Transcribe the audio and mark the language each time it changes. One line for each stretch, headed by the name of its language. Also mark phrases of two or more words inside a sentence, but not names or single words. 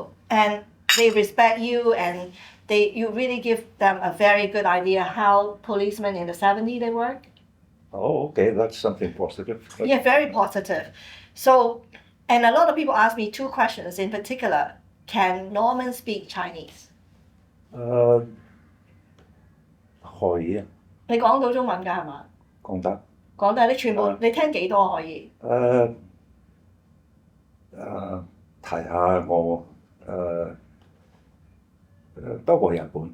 English: And they respect you, and you really give them a very good idea how policemen in the 70s they work. Oh, okay, that's something positive. Yeah, very positive. So, and a lot of people ask me 2 questions in particular. Can Norman speak Chinese?
Cantonese: 可以啊，你講到中文㗎係嘛？講得。講得你全部你聽幾多可以？提下我多過日本，